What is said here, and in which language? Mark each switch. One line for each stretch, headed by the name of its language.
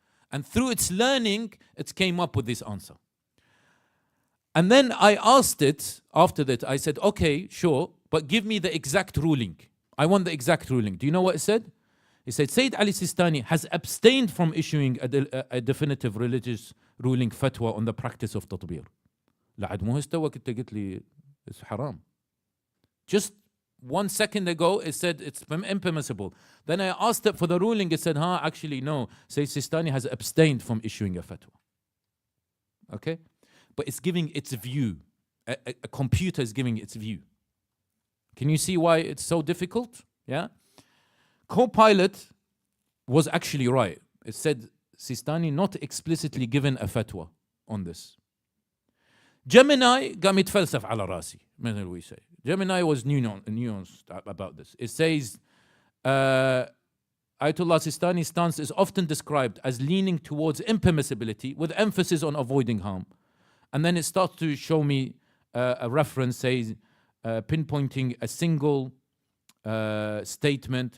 English: And through its learning, it came up with this answer. And then I asked it, after that, I said, okay, sure, but give me the exact ruling. I want the exact ruling. Do you know what it said? It said, Sayyid Ali Sistani has abstained from issuing a definitive religious ruling fatwa on the practice of tatbir.
Arabic: لعد مو هستوى كنت قلت لي
English: it's haram. Just 1 second ago, it said it's impermissible. Then I asked it for the ruling. It said, actually, no. Sayyid Sistani has abstained from issuing a fatwa. Okay? But it's giving its view. A computer is giving its view. Can you see why it's so difficult? Yeah? Copilot was actually right. It said, Sistani not explicitly given a fatwa on this.
Arabic: Gemini قام يتفلسف على راسي, مثل
English: we say. Gemini was nuanced about this. It says, Ayatollah Sistani's stance is often described as leaning towards impermissibility with emphasis on avoiding harm. And then it starts to show me a reference, says, pinpointing a single statement.